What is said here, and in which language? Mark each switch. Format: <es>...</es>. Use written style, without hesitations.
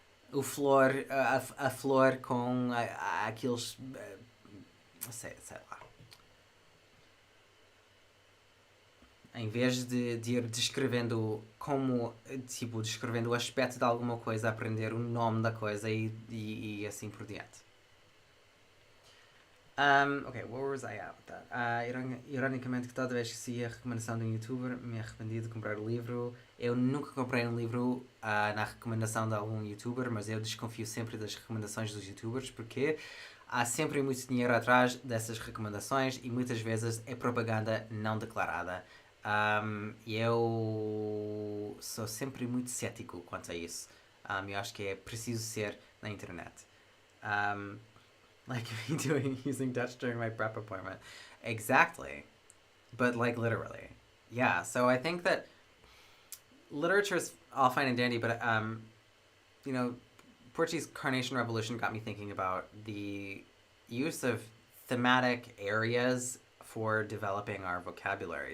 <pt>A flor com aqueles. Sei lá. Em vez de ir descrevendo como, tipo, descrevendo o aspecto de alguma coisa, aprender o nome da coisa e assim por diante.</pt> <en>Ok, where was I at with that?</en> <pt>Ironicamente, que toda vez que segui a recomendação de um youtuber, me arrependi de comprar o livro. Eu nunca comprei um livro na recomendação de algum youtuber, mas eu desconfio sempre das recomendações dos youtubers, porque há sempre muito dinheiro atrás dessas recomendações e muitas vezes é propaganda não declarada. E eu sou sempre muito cético quanto a isso. Eu acho que é preciso ser na internet.</pt> <en>Like me using Dutch during my prep appointment. Exactly. But like literally. Yeah, so I think that literature's all fine and dandy, but you know, Portuguese Carnation Revolution got me thinking about the use of thematic areas for developing our vocabulary.</en>